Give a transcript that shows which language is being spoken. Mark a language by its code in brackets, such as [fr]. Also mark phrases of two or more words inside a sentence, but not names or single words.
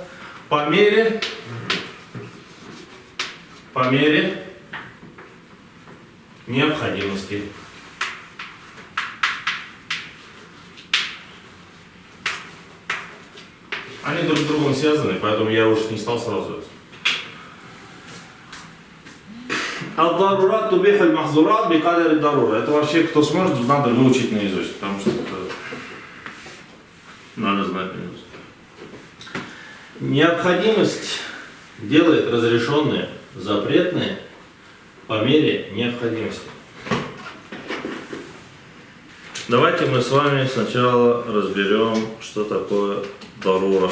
[ru] По мере необходимости. Они друг с другом связаны, поэтому я уж не стал сразу. [ar] الضرورات تبيح المحظورات بقدر الضرورة. [ru] Это вообще, кто сможет, надо выучить наизусть, потому что это надо знать наизусть. Необходимость делает разрешенные, запретные по мере необходимости. Давайте мы с вами сначала разберем, что такое дарура.